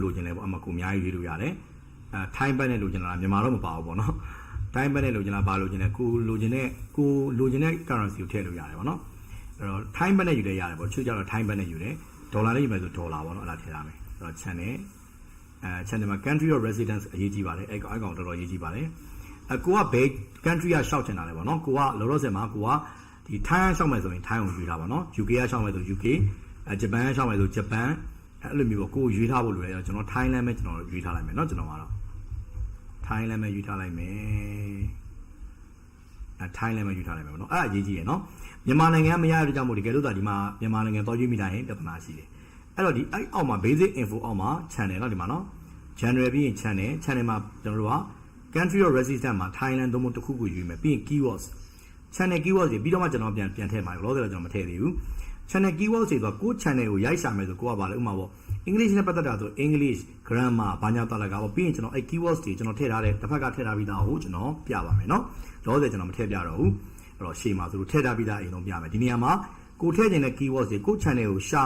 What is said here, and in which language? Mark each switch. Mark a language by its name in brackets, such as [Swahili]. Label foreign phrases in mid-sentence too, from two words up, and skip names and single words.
[Burmese] လိုချင်လဲပေါ့အမှကိုအများကြီးရွေးလို့ရတယ်ထိုင်းဘက်နဲ့လိုချင်တာမြန်မာတော့မပါဘူးပေါ့နော်ထိုင်းဘက်နဲ့လိုချင်တာဘာလိုချင်လဲကိုလိုချင်တဲ့ currency ကိုထည့်လို့ရတယ်ပေါ့နော် အဲ့တော့ထိုင်းဘက်နဲ့ယူလဲရတယ်ပေါ့ချို့ကြတော့ထိုင်းဘက်နဲ့ယူတယ်ဒေါ်လာနဲ့ယူမယ်ဆိုဒေါ်လာပေါ့နော်အဲ့ဒါထည့်ရမယ်အဲ့တော့ channel မှာ [English] country of residence [Burmese] အရေးကြီးပါတယ်အဲ့ကောင်တော်တော်အရေးကြီးပါတယ်ကိုကဘယ် country ကရှောက်ချင်တာလဲပေါ့နော်ကိုကလောလောဆယ်မှာကိုကဒီထိုင်းရှောက်မယ်ဆိုရင်ထိုင်းကိုယူထားပါနော် UK ကရှောက်မယ်ဆို UK ဂျပန်ကရှောက်မယ်ဆိုဂျပန်အဲ့လိုမျိုးပေါ့ကိုရွေးထားဖို့လိုတယ်ကျွန်တော်ထိုင်းလမ်းပဲကျွန်တော်ရွေးထားလိုက်မယ်เนาะကျွန်တော်ကတော့ထိုင်းလမ်းပဲရွေးထားလိုက်မယ် ထိုင်းလမ်းပဲရွေးထားလိုက်မယ်ပေါ့เนาะအဲ့ဒါအရေးကြီးရယ်เนาะမြန်မာနိုင်ငံမရတဲ့ကြောင့်မို့တကယ်လို့ဒါဒီမှာမြန်မာနိုင်ငံတော်ရွေးမိတိုင်းပြဿနာရှိတယ်အဲ့တော့ဒီအဲ့အောက်မှာ [English] basic info [Burmese] အောက်မှာ channel เนาะဒီမှာเนาะ general ပြီးရင် channel မှာကျွန်တော်တို့က [English] country of residence [Burmese] မှာ Thailand သုံးဖို့တစ်ခုခုရွေးမယ်ပြီးရင် [English] keywords channel keywords [Burmese] တွေပြီးတော့မှကျွန်တော်ပြန်ထည့်မှာလောလောဆယ်တော့ကျွန်တော်မထည့်သေးဘူး [English] channel keywords [Burmese] တွေဆိုကို channel ကိုရိုက်ရှာမယ်ဆို ကိုကပါလေဥမာပေါ့ English နဲ့ပတ်သက်တာဆို [English] English grammar [Burmese] ဘာညာတာလာကပေါ့ပြီးရင်ကျွန်တော်အဲ့ keywords တွေကျွန်တော်ထည့်ထားတဲ့တစ်ဖက်ကထည့်ထားပြီးသားကိုကျွန်တော်ပြပါမယ်เนาะလောလောဆယ်ကျွန်တော်မထည့်ပြတော့ဘူးအဲ့တော့ရှေ့မှာဆိုလို့ထည့်ထားပြီးသားအိမ်လုံးပြမယ်ဒီနေရာမှာကိုထည့်ခြင်းတဲ့ keywords တွေကို channel ကိုရှာ